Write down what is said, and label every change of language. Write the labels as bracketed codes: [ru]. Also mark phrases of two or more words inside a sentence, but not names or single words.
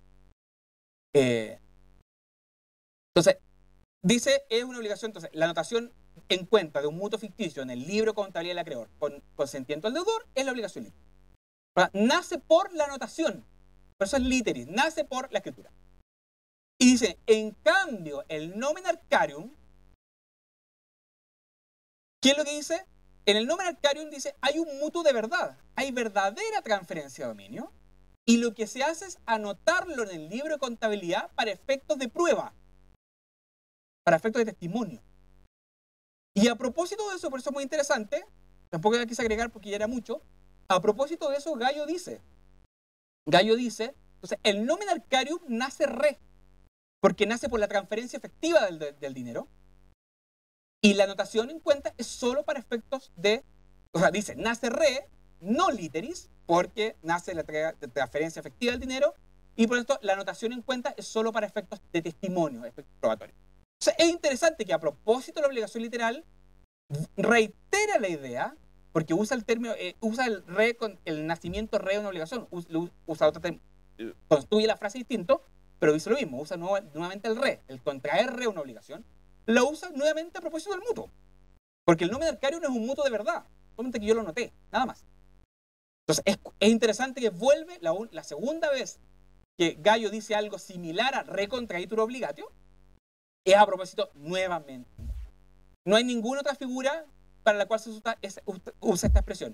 [es] Entonces, dice, es una obligación. Entonces, la anotación en cuenta de un mutuo ficticio en el libro de contabilidad del acreedor con consentimiento del deudor es la obligación literis. Nace por la anotación. Por eso es literis, nace por la escritura. Y dice, en cambio, el [la] nomen arcarium, [es] ¿qué es lo que dice? En el [la] nomen arcarium [es] dice, hay un mutuo de verdad, hay verdadera transferencia de dominio, y lo que se hace es anotarlo en el libro de contabilidad para efectos de prueba, para efectos de testimonio. Y a propósito de eso, por eso es muy interesante, tampoco la quise agregar porque ya era mucho, a propósito de eso, Gallo dice, entonces, el [la] nomen arcarium [es] nace porque nace por la transferencia efectiva del dinero, y la anotación en cuenta es solo para efectos de, o sea, dice, nace no literis, porque nace la transferencia efectiva del dinero, y por esto la anotación en cuenta es solo para efectos de testimonio, efectos probatorios. O sea, es interesante que a propósito de la obligación literal, reitera la idea, porque usa el término, usa el nacimiento de una obligación, usa otro término, construye la frase distinto, pero dice lo mismo, usa nuevamente el contraer una obligación, lo usa nuevamente a propósito del mutuo. Porque el [la] nomen arcarium [es] no es un mutuo de verdad, solamente que yo lo noté, nada más. Entonces, es interesante que vuelve la segunda vez que Gallo dice algo similar a [la] recontraitur obligatio, [es] es a propósito nuevamente. No hay ninguna otra figura para la cual se usa esta expresión.